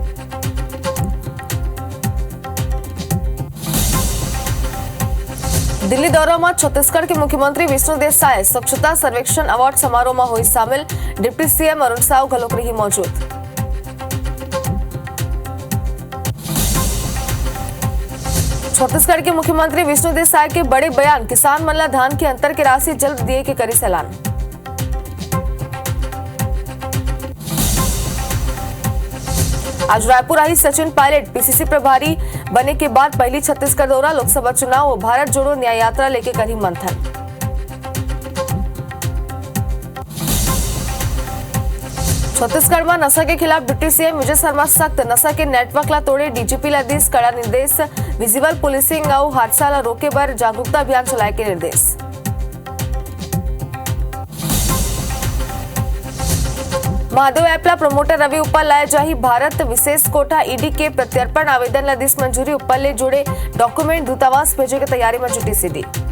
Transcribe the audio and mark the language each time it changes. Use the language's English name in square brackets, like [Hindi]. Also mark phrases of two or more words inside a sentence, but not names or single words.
[Chhattisgarhi] दिल्ली दौरा में छत्तीसगढ़ के मुख्यमंत्री विष्णु देसाई स्वच्छता सर्वेक्षण अवार्ड समारोह में हुई शामिल। डिप्टी सीएम अरुण साव घलोक रही मौजूद। छत्तीसगढ़ के मुख्यमंत्री विष्णु देसाई के बड़े बयान। किसान मन ला धान के अंतर की राशि जल्द दिए के करी ऐलान। आज रायपुर आई सचिन पायलट। पीसीसी प्रभारी बने के बाद पहली छत्तीसगढ़ दौरा। लोकसभा चुनाव और भारत जोड़ो न्याय यात्रा लेके करी मंथन। छत्तीसगढ़ में नशा के खिलाफ डिप्टी सीएम विजय शर्मा सख्त। नशा के नेटवर्क ला तोड़े डीजीपी ला दिस कड़ा निर्देश। [English] visible policing [Chhattisgarhi] और हादसा ला रोके बर जागरूकता अभियान चलाए के निर्देश। महादेव ऐप ला प्रमोटर रवि उप्पल लाए जाही भारत विशेष कोटा। ईडी के प्रत्यर्पण आवेदन ला दिस मंजूरी। उप्पल ले जुड़े डॉक्यूमेंट दूतावास भेजे की तैयारी में जुटी सीधी।